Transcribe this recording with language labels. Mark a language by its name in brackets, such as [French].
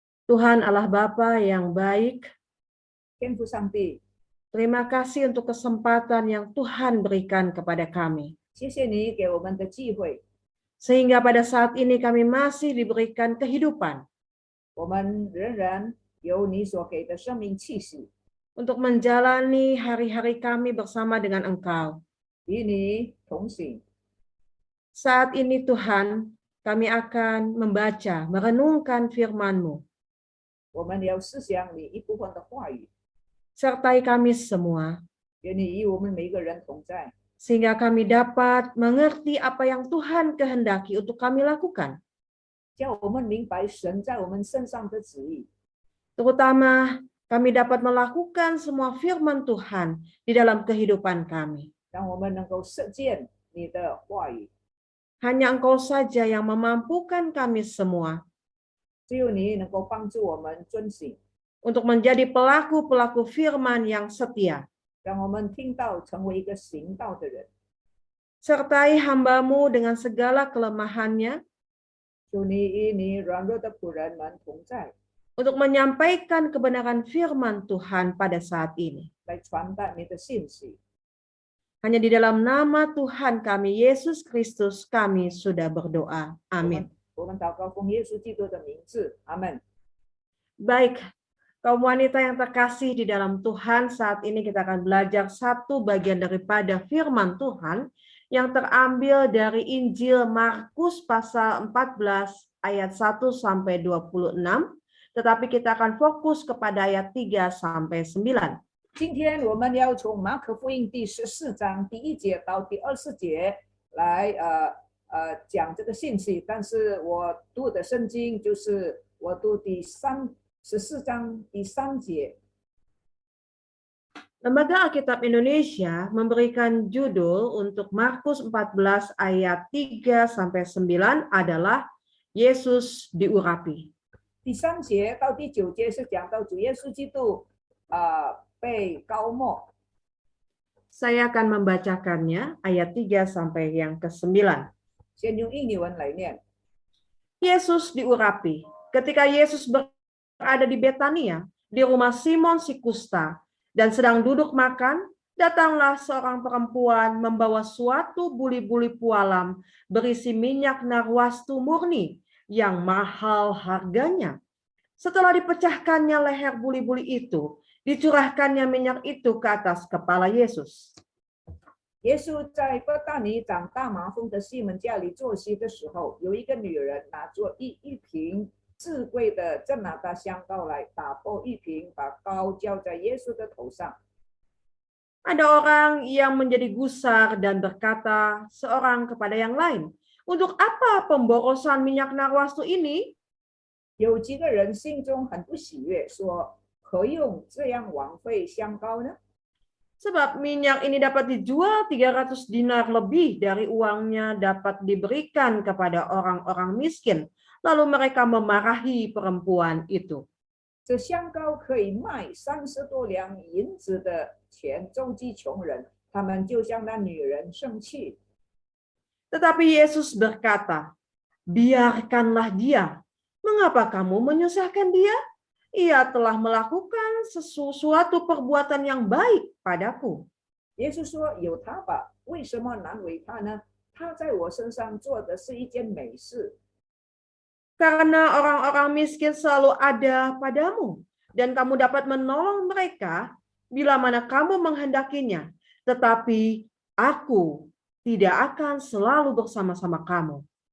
[Indonesian] Tuhan Allah Bapa yang baik, [Chinese] 天父上帝， [Indonesian] terima kasih untuk kesempatan yang Tuhan berikan kepada kami. [Chinese] 谢谢你给我们的机会， [Indonesian] Sehingga pada saat ini kami masih diberikan kehidupan [Chinese] 我们仍然有你所给的生命气息， [Indonesian] untuk menjalani hari-hari kami bersama dengan Engkau. [Chinese] 与你同行。 [Indonesian] Saat ini Tuhan, kami akan membaca, merenungkan firman-Mu. [Chinese] 我们要思想你一部分的话语， [Indonesian] Sertai kami semua, [Chinese] 愿你与我们每一个人同在， [Indonesian] sehingga kami dapat mengerti apa yang Tuhan kehendaki untuk kami lakukan. [Chinese] 叫我们明白神在我们身上的旨意， [Indonesian] Terutama kami dapat melakukan semua firman Tuhan di dalam kehidupan kami. [Chinese] 让我们能够实践你的话语。 [Indonesian] Hanya Engkau saja yang memampukan kami semua [Chinese] 只有你能够帮助我们遵行， [Indonesian] untuk menjadi pelaku-pelaku firman yang setia. [Chinese] 让我们听到成为一个行道的人。 [Indonesian] Sertai hamba-Mu dengan segala kelemahannya, [Chinese] 求你与你软弱的仆人们同在， [Indonesian] untuk menyampaikan kebenaran firman Tuhan pada saat ini. [Chinese] 来传达你的信息。 [Indonesian] Hanya di dalam nama Tuhan kami, Yesus Kristus, kami sudah berdoa. Amin. [Chinese] 我们祷告奉耶稣基督的名字，阿门。 [Indonesian] Baik, kaum wanita yang terkasih di dalam Tuhan, saat ini kita akan belajar satu bagian daripada firman Tuhan yang terambil dari Injil Markus pasal 14 ayat 1 sampai 26, tetapi kita akan fokus kepada ayat 3 sampai 9. [Chinese] 今天我们要从马可福音第14章第1节到第20节来讲这个信息，但是我读的圣经就是我读14章第3节。 [Indonesian] Lembaga Alkitab Indonesia memberikan judul untuk Markus 14 ayat 3 sampai 9 adalah Yesus diurapi. [Chinese] 第3节到第9节是讲到主耶稣基督被膏抹。 [Indonesian] Saya akan membacakannya ayat 3 sampai yang ke-9. [Chinese] 先用印尼文来念。 [Indonesian] Yesus diurapi. Ketika Yesus berada di Betania, di rumah Simon si kusta, dan sedang duduk makan, datanglah seorang perempuan membawa suatu buli-buli pualam berisi minyak narwastu murni yang mahal harganya. Setelah dipecahkannya leher buli-buli itu, dicurahkannya minyak itu ke atas kepala Yesus. [Chinese] 耶稣在伯大尼长大麻风的西门家里坐席的时候，有一个女人拿着一瓶至贵的真拿大香膏来，打破一瓶，把膏浇在耶稣的头上。 [Indonesian] Ada orang yang menjadi gusar dan berkata seorang kepada yang lain, "Untuk apa pemborosan minyak narwastu ini?" [Chinese] 有几个人心中很不喜悦，说：“何用这样枉费香膏呢？ [Indonesian] Sebab minyak ini dapat dijual 300 dinar lebih dari uangnya dapat diberikan kepada orang-orang miskin. Lalu mereka memarahi perempuan itu. [Chinese] 这香膏可以卖30多两银子的钱周济穷人。” 他们就向那女人生气。 [Indonesian] Tetapi Yesus berkata, "Biarkanlah dia. Mengapa kamu menyusahkan dia? Ia telah melakukan sesuatu perbuatan yang baik padaku." [Chinese] 耶稣说：“有他吧，为什么难为他呢？他在我身上做的是一件美事。 [Indonesian] Karena orang-orang miskin selalu ada padamu, dan kamu dapat menolong mereka bila mana kamu menghendakinya. Tetapi aku tidak akan selalu bersama-sama kamu.